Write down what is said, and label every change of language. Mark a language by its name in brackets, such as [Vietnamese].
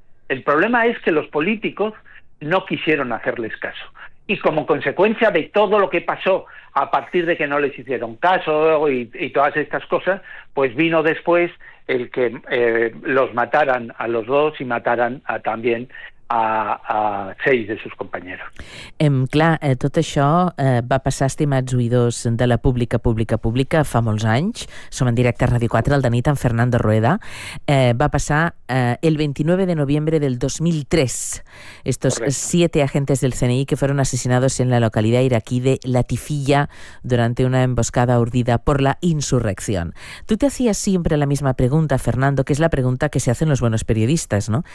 [Spanish] El problema es que los políticos no quisieron hacerles caso. Y como consecuencia de todo lo que pasó a partir de que no les hicieron caso y todas estas cosas, pues vino después el que los mataran a los dos y mataran también a seis de sus compañeros. [Catalan] Clar, tot això va passar, estimats oïdors de la pública, fa molts anys. Som en directe a Radio 4, el de nit amb Fernando Rueda. Va passar el 29 de noviembre del 2003. [Spanish] Estos siete agentes del CNI que fueron asesinados en la localidad iraquí de Latifiyah durante una emboscada urdida por la insurrección. Tú te hacías siempre la misma pregunta, Fernando, que es la pregunta que se hacen los buenos periodistas, ¿no?